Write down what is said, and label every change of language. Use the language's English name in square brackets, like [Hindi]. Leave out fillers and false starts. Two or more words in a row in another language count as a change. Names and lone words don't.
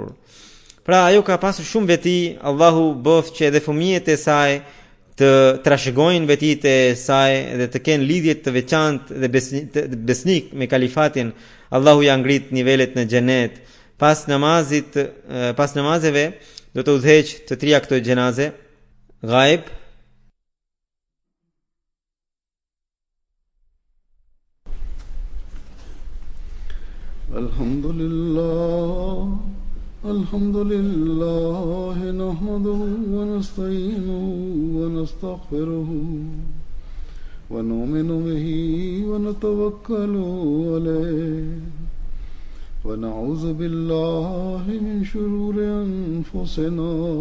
[Albanian] Pra ajo ka pasur shumë veti, Allahu bëft që edhe fëmijët e saj të trashëgojnë vetitë e saj dhe të kenë lidhje të veçantë dhe besnik me kalifatin. Allahu ja ngrit nivelet në xhenet. Pas namazeve do të udhëheq të trija këto xhenaze, ghaib, [Arabic] الحمد لله نحمده ونستعينه ونستغفره ونؤمن به ونتوكل عليه ونعوذ بالله من شرور أنفسنا